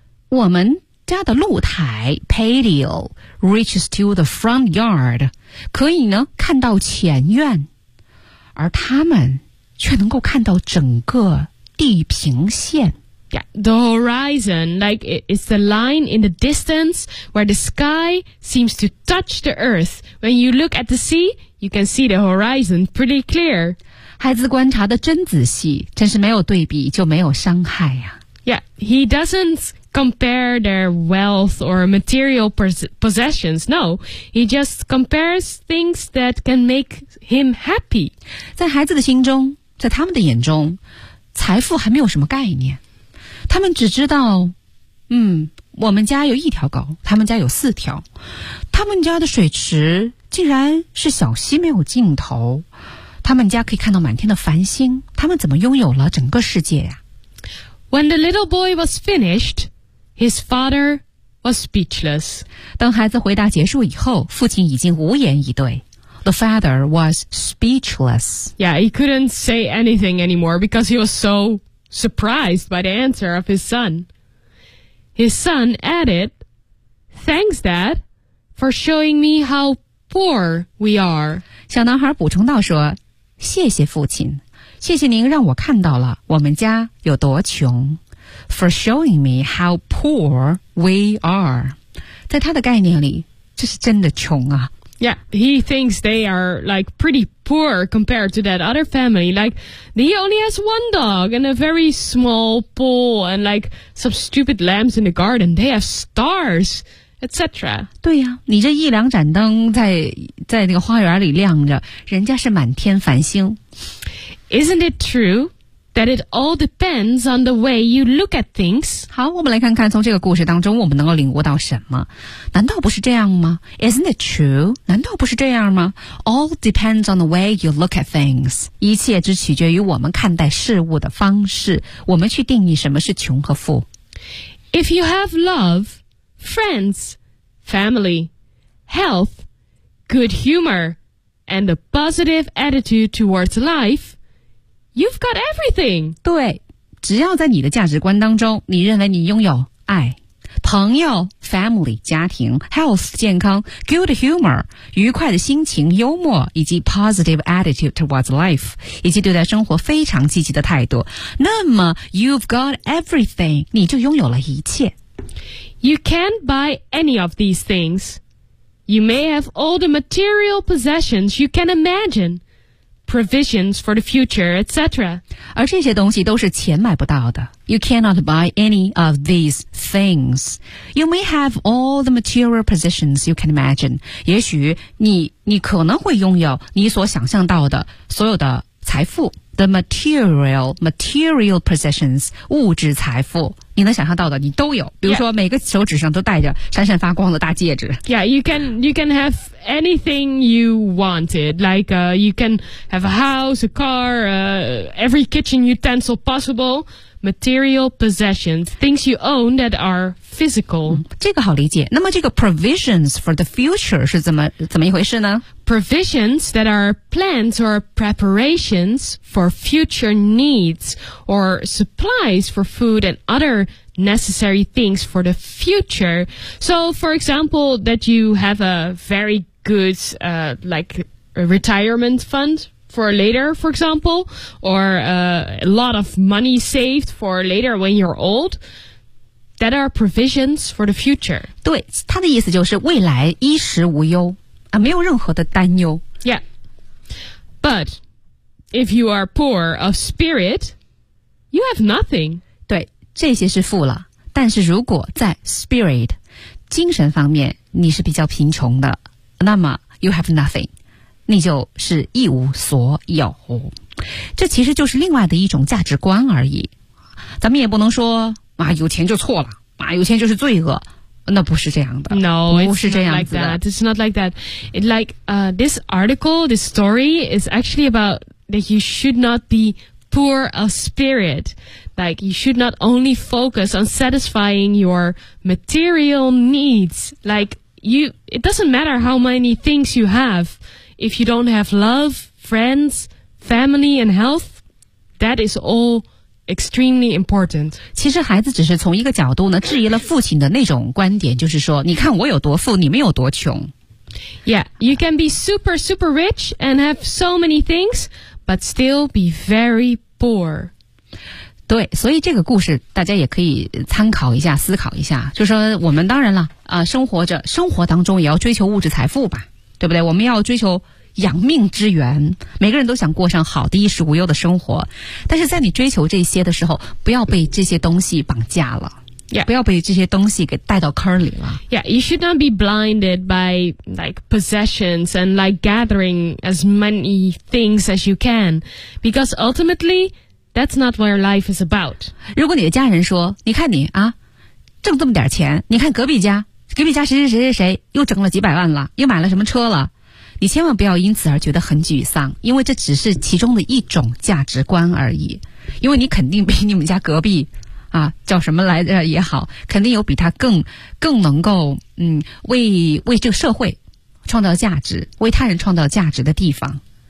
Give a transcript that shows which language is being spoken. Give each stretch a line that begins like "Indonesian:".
Chinese: 我们家的露台
English: patioreaches to the front yard,
Chinese: 可以呢看到前院而他们却能够看到整个地平线。
English: Yeah, the horizon, like it's the line in the distance where the sky seems to touch the earth. When you look at the sea, you can see the horizon pretty clear.
Chinese: 孩子观察得真仔细真是没有对比就没有伤害啊。
English: Yeah, he doesn't... compare their wealth or material possessions. No, he just compares things that can make him happy.
Chinese: 在孩子的心中，在他们的眼中，财富还没有什么概念。他们只知道，我们家有一条狗，他们家有四条。他们家的水池竟然是小溪没有尽头。他们家可以看到满天的繁星，他们怎么拥有了整个世界呀？
English: When the little boy was finished,His father was speechless.
Chinese: 当孩子回答结束以后，父亲已经无言以对。
English: The father was speechless. Yeah, he couldn't say anything anymore because he was so surprised by the answer of his son. His son added, Thanks, Dad, for showing me how poor we are.
Chinese: 小男孩补充道说，谢谢父亲，谢谢您让我看到了我们家有多穷。
English: For showing me how poor we are.
Chinese: 在他的概念里，这是真的穷啊。
English: Yeah, he thinks they are like pretty poor compared to that other family. Like, he only has one dog and a very small pool and like some stupid lambs in the garden. They have stars, etc.
Chinese: 对呀、啊，你这一两盏灯在那个花园里亮着，人家是满天繁星。
English: Isn't it true? That it all depends on the way you look at things.
Chinese: 好，我们来看看从这个故事当中我们能够领悟到什么。难道不是这样吗
English: ？Isn't it true? 难道不是这样吗 ？All depends on the way you look at things.
Chinese: 一切只取决于我们看待事物的方式，我们去定义什么是穷和富。
English: If you have love, friends, family, health, good humor, and a positive attitude towards life,You've got everything.
Chinese: 对，只要在你的价值观当中，你认为你拥有爱、朋友 family 家庭、health 健康、
English: good humor
Chinese: 愉快的心情、幽默以及
English: positive attitude towards life
Chinese: 以及对待生活非常积极的态度，那么
English: you've got everything，
Chinese: 你就拥有了一切。
English: You can't buy any of these things. You may have all the material possessions you can imagine. Provisions for the future, etc.
Chinese: 而这些东西都是钱买不到的。
English: You cannot buy any of these things. You may have all the material possessions you can imagine.
Chinese: 也许你可能会拥有你所想象到的所有的财富。
English: The material possessions,
Chinese: 物质财富。你能想象到的你都有比如说每个手指上都戴着闪闪发光的大戒指
English: Yeah, you can have anything you wanted Like you can have a house, a car, every kitchen utensil possible Material possessions, things you own that are physical、
Chinese: 这个好理解那么这个
English: provisions for the future
Chinese: 是怎么一回事呢
English: Provisions that are plans or preparations for future needs Or supplies for food and other necessary things for the future So for example, that you have a very good like a retirement fund For later, for example, or a lot of money saved for later when you're old, that are provisions for the future.
Chinese: 对，他的意思就是未来衣食无忧啊，没有任何的担忧。
English: Yeah. But if you are poor of spirit, you have nothing.
Chinese: 对，这些是富了，但是如果在 spirit, 精神方面你是比较贫穷的，那么
English: you have nothing.
Chinese: 你就是一无所有，这其实就是另外的一种价值观而已。咱们也不能说啊，有钱就错了啊，有钱就是罪恶。那不是这样的。
English: No, it's not like that. It's not like that. It, like, this article, this story is actually about that you should not be poor of spirit. Like, you should not only focus on satisfying your material needs. Like, you, it doesn't matter how many things you have. If you don't have love, friends, family, and health, that is all extremely important.
Chinese: 其实孩子只是从一个角度呢质疑了父亲的那种观点，就是说你看我有多富，你们有多穷。
English: Yeah, you can be super super rich and have so many things but still be very poor.
Chinese: 对，所以这个故事大家也可以参考一下，思考一下，就是说我们当然了啊，生活着生活当中也要追求物质财富吧，对不对？我们要追求养命之源，每个人都想过上好的衣食无忧的生活，但是在你追求这些的时候，不要被这些东西绑架了。
English: Yeah.
Chinese: 不要被这些东西给带到坑里了。
English: Yeah, you should not be blinded by like possessions and like gathering as many things as you can, because ultimately that's not what your life is about.
Chinese: 如果你的家人说，你看你啊，挣这么点钱，你看隔壁家，隔壁家谁谁谁谁谁又挣了几百万了，又买了什么车了。你千万不要因此而觉得很沮丧，因为这只是其中的一种价值观而已。因为你肯定比你们家隔壁啊叫什么来着也好，肯定有比他更能够为这个社会创造价值，为他人创造价值的地方。